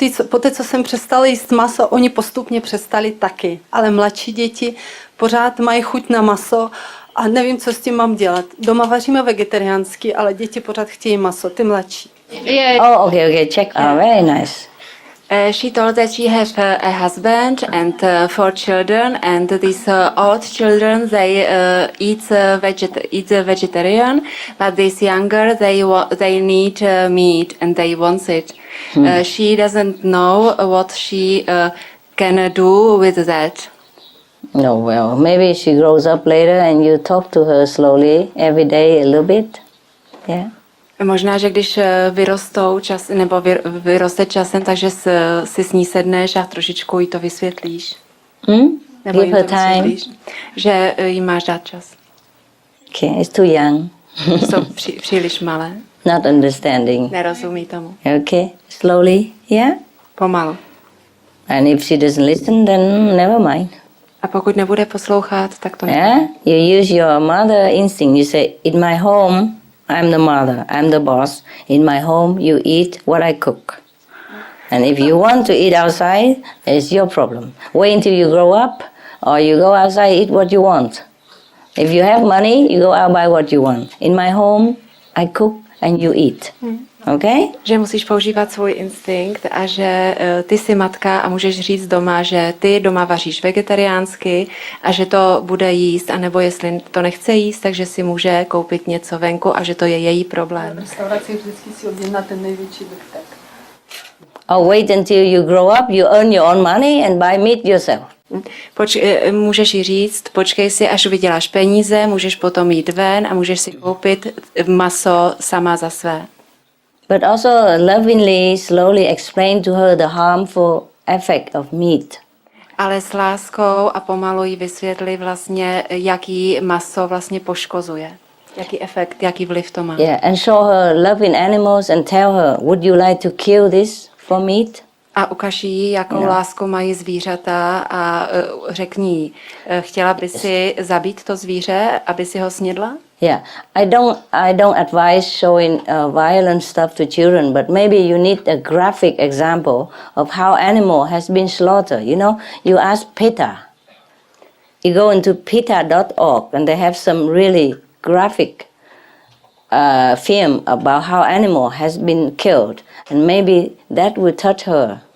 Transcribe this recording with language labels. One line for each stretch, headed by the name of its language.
Czech: Poté, co jsem přestala jíst maso, oni postupně přestali taky. Ale mladší děti pořád mají chuť na maso a nevím, co s tím mám dělat. Doma vaříme vegetariánsky, ale děti pořád chtějí maso, ty mladší.
English: Oh, okay, check. Oh, very nice. She told that she has a husband and 4 children, and these old children they eat vegetarian, but these younger they need meat and they want it. She doesn't know what she can do with that. No, well, maybe she grows up later and you talk to her slowly every day a little bit. Yeah.
Czech: Možná, že když vyrostou nebo vyroste časem, takže si s ní sedneš a trošičku jí to vysvětlíš. Nebo
English: Give her time.
Czech: Že jí máš dát čas.
English: Okay, it's too young.
Czech: Jsou příliš malé.
English: Not understanding.
Czech: Nerozumí tomu.
English: Okay, slowly, yeah?
Czech: Pomalu.
English: And if she doesn't listen, then never mind.
Czech: A pokud nebude poslouchat, tak to
English: Yeah? You use your mother instinct. You say, in my home, I'm the mother, I'm the boss. In my home, you eat what I cook. And if you want to eat outside, it's your problem. Wait until you grow up, or you go outside, eat what you want. If you have money, you go out buy what you want. In my home, I cook and you eat. Okay?
Czech: Že musíš používat svůj instinkt a že ty jsi matka a můžeš říct doma, že ty doma vaříš vegetariánsky a že to bude jíst, anebo jestli to nechce jíst, takže si může koupit něco venku a že to je její problém. V restauraci vždycky si objedná ten největší vrtek.
English: Or wait until you grow up, you earn your own money and buy meat yourself.
Czech: Můžeš jí říct, počkej si, až vyděláš peníze, můžeš potom jít ven a můžeš si koupit maso sama za své.
English: But also lovingly, slowly explain to her the harmful effect of meat.
Czech: Ale s láskou a pomalu jí vysvětli vlastně, jaký maso vlastně poškozuje. Jaký efekt, jaký vliv to má.
English: Yeah, and show her loving animals and tell her, would you like to kill this for meat?
Czech: A ukaž jí, jakou lásku mají zvířata a řekni jí, chtěla by si zabít to zvíře, aby si ho snědla?
English: Yeah, I don't advise showing violent stuff to children, but maybe you need a graphic example of how animal has been slaughtered. You know, you ask PETA. You go into PETA.org and they have some really graphic film about how animal has been killed, and maybe that will touch her.